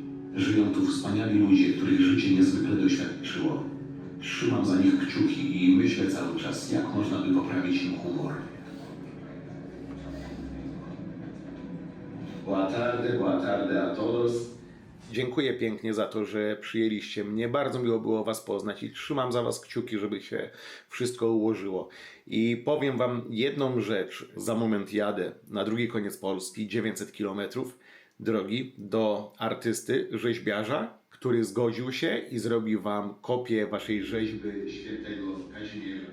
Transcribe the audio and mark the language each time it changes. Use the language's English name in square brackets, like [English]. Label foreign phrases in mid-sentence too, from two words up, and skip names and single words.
[Polish] Żyją tu wspaniali ludzie, których życie niezwykle doświadczyło. Trzymam za nich kciuki i myślę cały czas, jak można by poprawić im humor. [Portuguese] Boa tarde a todos. [Polish] Dziękuję pięknie za to, że przyjęliście mnie. Bardzo miło było Was poznać i trzymam za Was kciuki, żeby się wszystko ułożyło. I powiem Wam jedną rzecz. Za moment jadę na drugi koniec Polski, 900 km drogi, do artysty, rzeźbiarza, który zgodził się i zrobi Wam kopię Waszej rzeźby świętego Kazimierza.